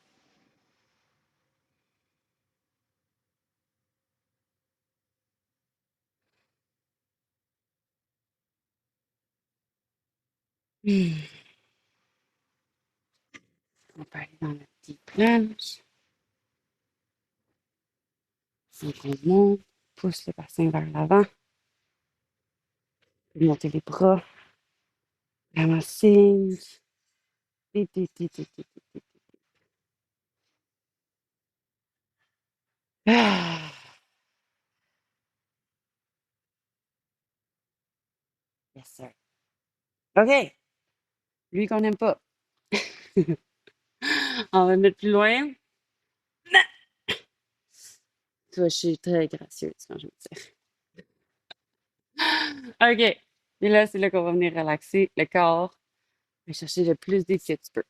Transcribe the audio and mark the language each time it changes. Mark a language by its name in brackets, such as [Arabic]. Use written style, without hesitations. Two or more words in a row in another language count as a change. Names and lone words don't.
[French] On peut aller dans notre petite planche. Donc, on monte, pousse le bassin vers l'avant. Monter les bras. Vraiment signe. Ti, ti, ti, ti, ti, ti, ti. Ah, [English] yes, sir. [French] OK. Lui qu'on n'aime pas. On va le mettre plus loin. Tu vois, je suis très gracieuse quand je me tire. OK. Et là, c'est là qu'on va venir relaxer le corps et chercher le plus d'effet que tu peux.